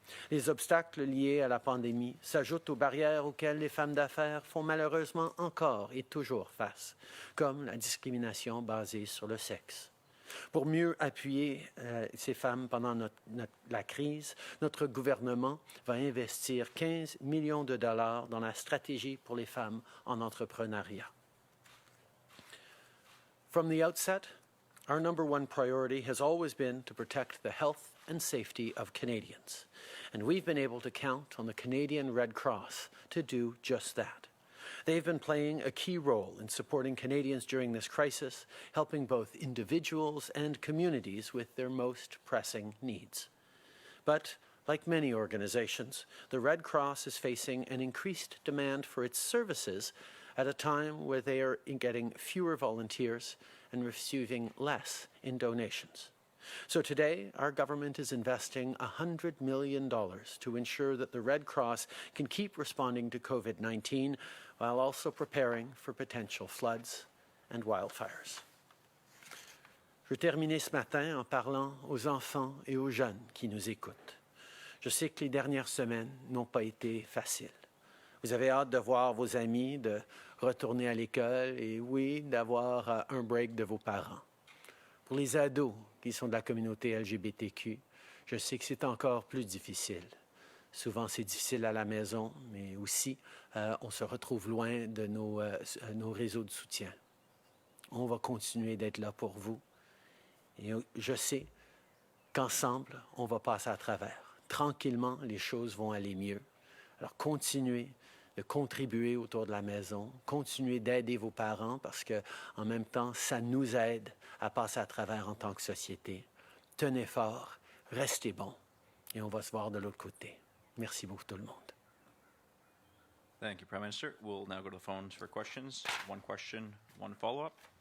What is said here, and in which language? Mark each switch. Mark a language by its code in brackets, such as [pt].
[fr] Les obstacles liés à la pandémie s'ajoutent aux barrières auxquelles les femmes d'affaires font malheureusement encore et toujours face, comme la discrimination basée sur le sexe. Pour mieux appuyer ces femmes pendant la crise, notre gouvernement va investir 15 millions de dollars dans la stratégie pour les femmes en entrepreneuriat. [en] From the outset, Our number one priority has always been to protect the health and safety of Canadians, and we've been able to count on the Canadian Red Cross to do just that. They've been playing a key role in supporting Canadians during this crisis, helping both individuals and communities with their most pressing needs. But like many organizations, the Red Cross is facing an increased demand for its services at a time where they are getting fewer volunteers and receiving less in donations. So today, our government is investing $100 million to ensure that the Red Cross can keep responding to COVID-19 while also preparing for potential floods and wildfires. [fr] Je veux terminer ce matin en parlant aux enfants et aux jeunes qui nous écoutent. Je sais que les dernières semaines n'ont pas été faciles. Vous avez hâte de voir vos amis, de retourner à l'école et oui, d'avoir un break de vos parents. Pour les ados qui sont de la communauté LGBTQ, je sais que c'est encore plus difficile. Souvent, c'est difficile à la maison, mais aussi, on se retrouve loin de nos réseaux de soutien. On va continuer d'être là pour vous. Et je sais qu'ensemble, on va passer à travers. Tranquillement, les choses vont aller mieux. Alors, continuez de contribuer autour de la maison, continuez d'aider vos parents parce que, en même temps, ça nous aide à passer à travers en tant que société. Tenez fort, restez bons et on va se voir de l'autre côté. Merci beaucoup tout le monde. [en] Thank you, Prime Minister. We'll now go to the phones for questions. One question, one follow-up.